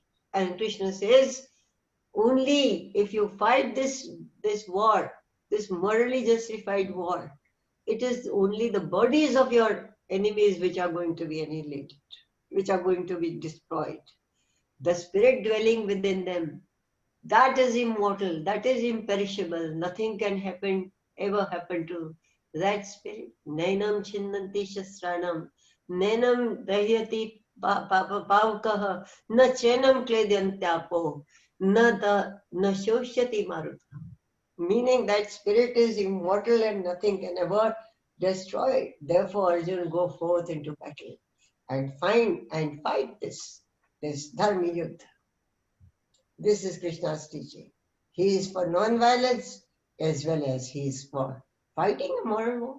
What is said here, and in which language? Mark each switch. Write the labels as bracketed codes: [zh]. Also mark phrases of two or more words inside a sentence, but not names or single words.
[en] And Krishna says, only if you fight this war, this morally justified war, it is only the bodies of your enemies which are going to be annihilated, which are going to be destroyed. The spirit dwelling within them, that is immortal, that is imperishable. Nothing can ever happen to that spirit. [sa] Nainam chinnanti shastranam, nainam dahyati pavakaha, na chenam kledyantapo, na shoshyati maruta. [en] Meaning that spirit is immortal and nothing can ever destroy it. Therefore, Arjuna, go forth into battle and fight this [sa] dharma yuddha. [en] This is Krishna's teaching. He is for non-violence as well as he is for fighting a moral war.